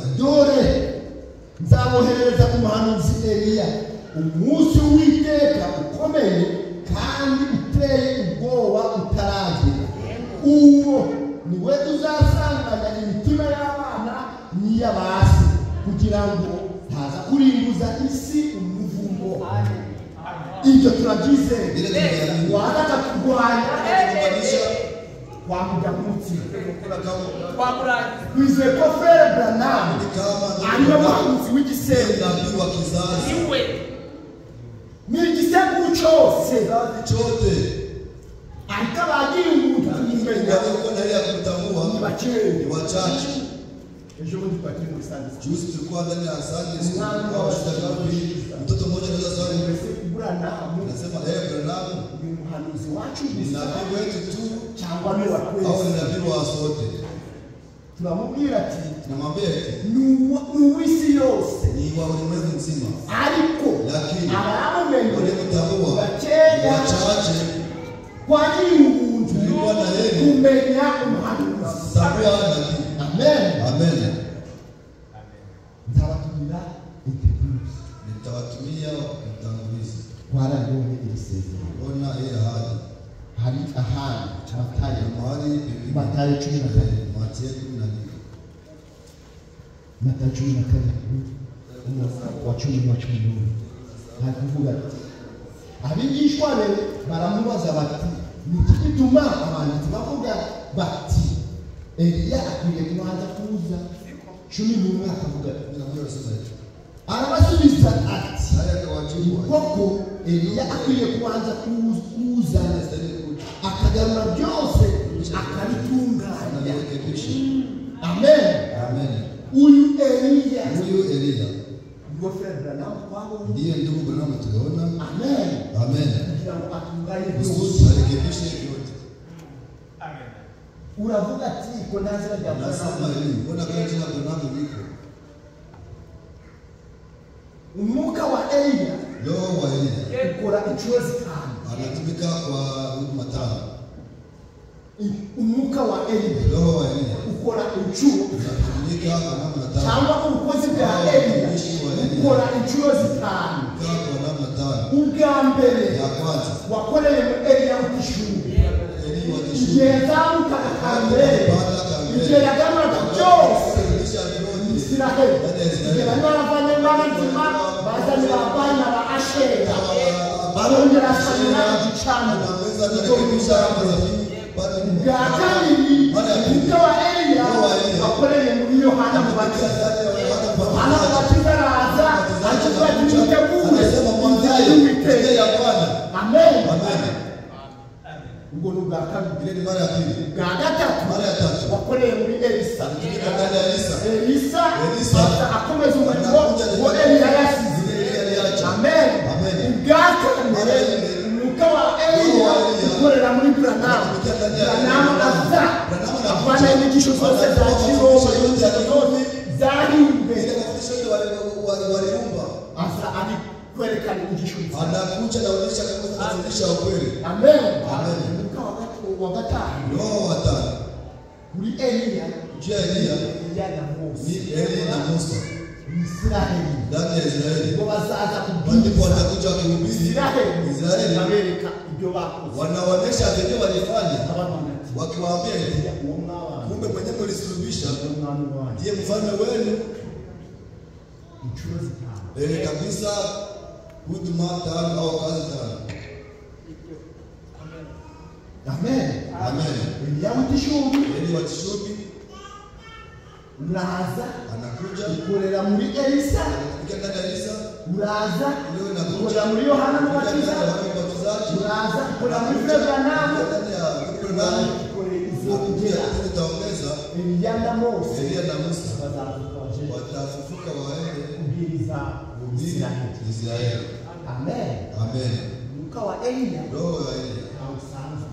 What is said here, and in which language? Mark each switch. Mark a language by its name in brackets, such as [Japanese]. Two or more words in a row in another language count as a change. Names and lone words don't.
[Kinyarwanda] dore nzabohereza umuhanuzi Eliya umunsi w'Uwiteka ukomeye kandi uteye ubwoba utaragira uwo niwe uzasanganya imitima y'abana n'iy'abasi kugira ngo ntaza kurimbuza isi umuvumo. Ibyo turabyizeye [Swahili] ile tunaamini. [Kinyarwanda] wanaga kurwanya Kubanisha wamuga munsi [Swahili] kuna kama [Kinyarwanda] Wamurangiza. kwizeye ko Frere Branham [Swahili] kama [Kinyarwanda] ariwe muhanuzi w'igisenga [Swahili] nabii wa kizazi. Iwe. [Kinyarwanda] ni igisekuru cyose [Swahili] Kizazi chote. [Kinyarwanda] ariko abagira umuntu kumenya [Swahili] Walikuwa na ile ya kumtambua [Kinyarwanda] ni bakeya [Swahili] ni wachache. [Kinyarwanda] ejo bundi twakiri muri [English] Sunday school [Swahili] Juzi tulikuwa ndani ya [English] Sunday school. [Swahili] Mtoto mmoja anaweza swali [Kinyarwanda] mbese Branham [Swahili] anasema Branham [Kinyarwanda] ni umuhanuzi wacu ni gusa [Swahili] nabii wetu tu [Kinyarwanda] cyangwa ni wa [Swahili] au [Kinyarwanda] twese [Swahili] ni nabii wa sote? [Kinyarwanda] turamubwira ati [Swahili] Tunamwambia eti [Kinyarwanda] ni uw'isi yose [Swahili] ni wa ulimwengu mzima, [Kinyarwanda] ariko [Swahili] lakini [Kinyarwanda] abamumenye [Swahili] waliomtambua [Kinyarwanda] bakeya [Swahili] wachache. [Kinyarwanda] kwagira ubuntu [Swahili] Tulikuwa na yeye [Kinyarwanda] kumenya umuhanuzi. [Swahili] tambua nabii. [Kinyarwanda] Amen. [Swahili] Amen. [Kinyarwanda] Nzabatumira integuzi [Swahili] Nitawatumia mtangulizi. [Kinyarwanda] twarabonye ibisezerano [Swahili] Ona hii ahadi. [Kinyarwanda] hari ahandi Matayo [Swahili] Mahali Biblia. [Kinyarwanda] Matayo 14 [Swahili] Mathayo 14. [Kinyarwanda] Matayo 14 umurongo wa 10 na 11 hakuvuga ati abigishwa be baramubaza bati niki gituma abanditsi bavuga bati Eliya akwiriye kubanza kuza 11 akavuga arabasubiza ati [Swahili] Haya akawajibu [Kinyarwanda] koko Eliya akwiriye kubanza kuza akagarura byose akabitunganya Eliya [Swahili] ndio Fred Branham kwao. ndiye ndugu Branham tuliona. [Kinyarwanda] Amen. [Swahili] Amen. [Kinyarwanda] Kugira ngo atunganye [Swahili] Mungu [Kinyarwanda] byose. [Swahili] arekebishe yote. [Kinyarwanda] Uravuga ati ko nazira rya [Swahili] Nasema Branham. hivi, mbona kama jina Branham liko? [Kinyarwanda] Umwuka wa Eliya [Swahili] Roho wa Eliya [Kinyarwanda] ukora inshuro zitanu. [Swahili] anatumika kwa huduma tano. [Kinyarwanda] Umwuka wa Eliya [Swahili] Roho wa Eliya [Kinyarwanda] ukora inshuro [Swahili] anatumika kwa namna tano. [Kinyarwanda] cyangwa ubukozi bwa Eliya ukora inshuro zitanu. [Swahili] Kwa namna tano. [Kinyarwanda] Ubwa mbere [Swahili] Ya kwanza [Kinyarwanda] wakoreye mu Eliya utishuri. Eliya wa Igihe kishu yazamukaga kambere, igihe yaganuraga byose Isiraheli, igihe bari baravanye n'abazima bazanira abana ba Ashera, barongera asanira igicaniro. Bwa kabiri umwuka wa Eliya wakoreye muri Yohana Mubatiza. Yohana Mubatiza araza avuga ati mutegure inzira y'Uwiteka. Amen. Ubwo ni ubwa kabiri. [Swahili] Mara ya pili. [Kinyarwanda] Bwa gatatu [Swahili] Mara ya tatu. [Kinyarwanda] wakoreye muri Elisa. [Swahili] Anatumika ndani ya Elisa. [Kinyarwanda] Elisa [Swahili] Elisa [Kinyarwanda] akomeza umurimo wa Eliya yasize. Amen. Ubwa kane umwuka wa Eliya ukorera muri Branham. Branham aza avana inyigisho zose za Kiroma, inyigisho zose zahimbwe. Asa ari kwerekana inyigisho nziza. [Swahili] Anakuja na kuonyesha kama kufundisha ukweli. [Kinyarwanda] Amen. [Swahili] Amen. [Kinyarwanda] Umwuka wa gatanu [Swahili] Roho wa tano. [Kinyarwanda] kuri Eliya [Swahili] Juu ya Eliya [Kinyarwanda] na Mose. [Swahili] ni Eli na Musa [Kinyarwanda] Israeli [Swahili] ndani ya Israeli. [Kinyarwanda] ngo bazaza [Swahili] Ndipo [Kinyarwanda] kubwiriza [Swahili] watakuja kuhubiri Israeli, [Kinyarwanda] babereka ibyo bakoze. [Swahili] wanaonesha vile walifanya, [Kinyarwanda] Abana ati [Swahili] wakiwaambia hivi, [Kinyarwanda] uwo mwana [Swahili] kumbe mwenyewe mlisulubisha [Kinyarwanda] umwami wanjye [Swahili] ndiye mfalme wenu. [Kinyarwanda] inshuro zitanu. [Swahili] Kabisa huduma tano au kazi tano. [Kinyarwanda] Amen. [Swahili] Amen. [Kinyarwanda] Eliya w'igishumbi [Swahili] Eli wa Tishubi [Kinyarwanda] uraza [Swahili] anakuja [Kinyarwanda] ukorera muri Elisa, [Swahili] anakuja ndani ya Elisa, [Kinyarwanda] uraza [Swahili] leo inakuja [Kinyarwanda] ukorera muri Yohana [Swahili] ndani [Kinyarwanda] Mubatiza, [Swahili] ya wabatizaji, [Kinyarwanda] uraza ukorera muri Fred Branham, [Swahili] ndani ya Branham. [Kinyarwanda] ukorera [Swahili] Nakuja [Kinyarwanda] izongera [Swahili] tena taongeza [Kinyarwanda] Eliya na Mose [Swahili] Eliya na Musa [Kinyarwanda] bazafukaje [Swahili] watafufuka waende [Kinyarwanda] kubwiriza [Swahili] kuhubiri [Kinyarwanda] Israeli. [Swahili] Israeli. [Kinyarwanda] Amen. [Swahili] Amen. [Kinyarwanda] Umwuka wa Eliya [Swahili] Roho ya Eliya [Kinyarwanda] hausanzwe,